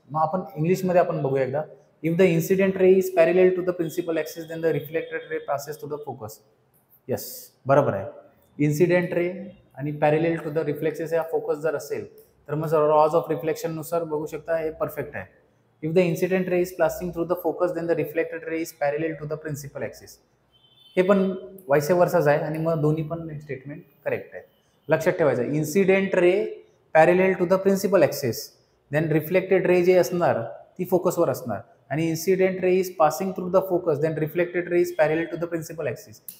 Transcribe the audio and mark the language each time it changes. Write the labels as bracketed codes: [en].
[mr] मग आपण इंग्लिशमध्ये आपण बघूया एकदा. [en] If the incident ray is parallel to the principal axis then the reflected ray passes to the focus. Yes, [mr] बरोबर आहे. इन्सिडेंट रे आणि पॅरेलल टू द रिफ्लेक्सेस या फोकस जर असेल तर मग लॉज ऑफ रिफ्लेक्शननुसार बघू शकता हे परफेक्ट आहे. [en] If the incident ray is passing through the focus, then the reflected ray is parallel to the principal axis. [mr] हे पण वाईस वर्साच आहे आणि मग दोन्ही पण स्टेटमेंट करेक्ट आहे. लक्षात ठेवायचं, [en] incident ray parallel to the principal axis, then reflected ray [mr] जे असणार ती फोकसवर असणार आणि [en] Incident ray is passing through the focus, then reflected ray is parallel to the principal axis.